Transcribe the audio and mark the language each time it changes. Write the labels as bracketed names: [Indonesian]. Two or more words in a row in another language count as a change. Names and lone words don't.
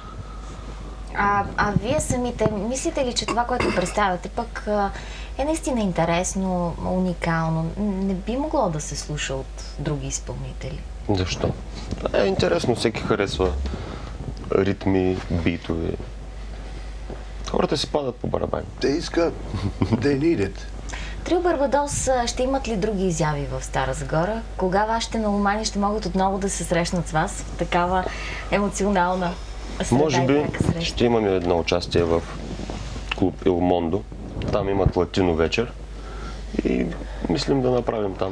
[Bulgarian] А вие самите, мислите ли, че това, което представяте, пък е наистина интересно, уникално? Не би могло да се слуша от други изпълнители? Защо? Това е интересно, всеки харесва ритми, битове. Хората си падат по барабани. Те искат, [English] they need it. [Bulgarian] Трио Барбадос ще имат ли други изяви в Стара Загора? Кога вашите меломани ще могат отново да се срещнат с вас в такава емоционална среда? Може би ще имаме едно участие в клуб Il Mondo. Там имат латино вечер и мислим да направим там.